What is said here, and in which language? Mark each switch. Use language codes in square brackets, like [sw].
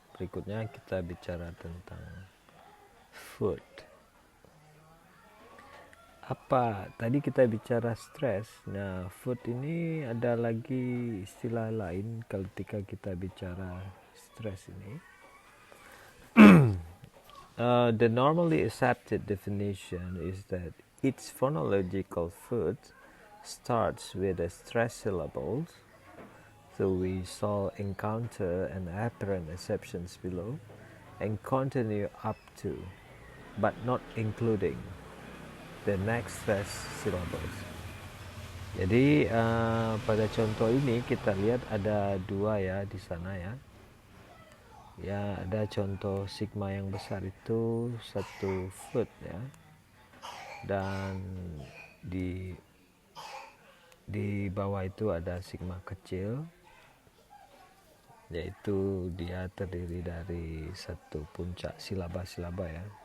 [id] Berikutnya kita bicara tentang food. Apa tadi kita bicara stres? Nah, food ini ada lagi istilah lain ketika kita bicara stres ini. [en] The normally accepted definition is that each phonological food starts with the stress syllables, so we shall encounter an apparent exceptions below and continue up to, but not including, the next stress syllables. [id] Jadi pada contoh ini kita lihat ada dua ya di sana ya. Ya, ada contoh sigma yang besar itu satu foot ya, dan di bawah itu ada sigma kecil, yaitu dia terdiri dari satu puncak silaba-silaba ya.